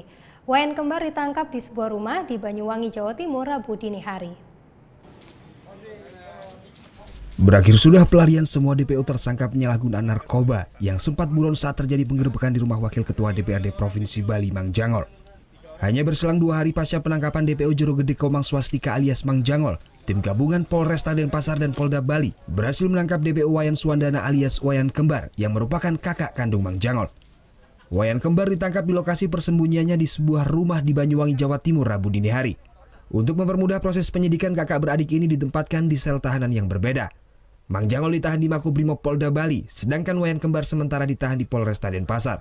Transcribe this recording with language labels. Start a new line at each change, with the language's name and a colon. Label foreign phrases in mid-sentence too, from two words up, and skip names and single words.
Indonesian: Wayan Kembar ditangkap di sebuah rumah di Banyuwangi, Jawa Timur, Rabu dini hari. Berakhir sudah pelarian semua DPO tersangka penyalahgunaan narkoba yang sempat buron saat terjadi penggerebekan di rumah Wakil Ketua DPRD Provinsi Bali, Mang Jangol. Hanya berselang 2 hari pasca penangkapan DPO Jorogede Komang Swastika alias Mang Jangol, tim gabungan Polresta Denpasar dan Polda Bali berhasil menangkap DPO Wayan Suwandana alias Wayan Kembar yang merupakan kakak kandung Mang Jangol. Wayan Kembar ditangkap di lokasi persembunyiannya di sebuah rumah di Banyuwangi, Jawa Timur, Rabu dini hari. Untuk mempermudah proses penyidikan, kakak beradik ini ditempatkan di sel tahanan yang berbeda. Mang Jangol ditahan di Makobrimob Polda Bali, sedangkan Wayan Kembar sementara ditahan di Polresta Denpasar.